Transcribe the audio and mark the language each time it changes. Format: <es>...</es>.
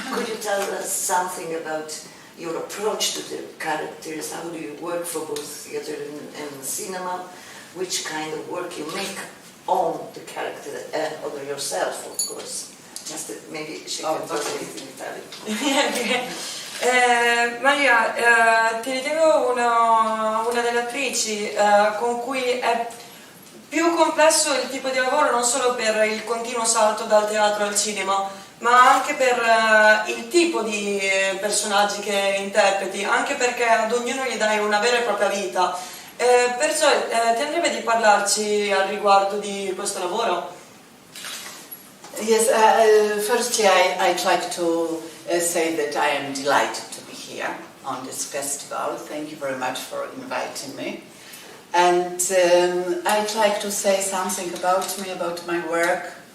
<en>Could you tell us something about your approach to the characters, how do you work for both theater and cinema, which kind of work you make on the character and on yourself, of course. Maybe she can talk a bit in Italian.</en> <it>Maria, ti ritengo una delle attrici con cui è più complesso il tipo di lavoro, non solo per il continuo salto dal teatro al cinema, ma anche per il tipo di personaggi che interpreti, anche perché ad ognuno gli dai una vera e propria vita. Perciò ti andrebbe di parlarci al riguardo di questo lavoro?</it> <en>Yes, firstly I'd like to say that I am delighted to be here on this festival. Thank you very much for inviting me. And I'd like to say something about me, about my work.</en>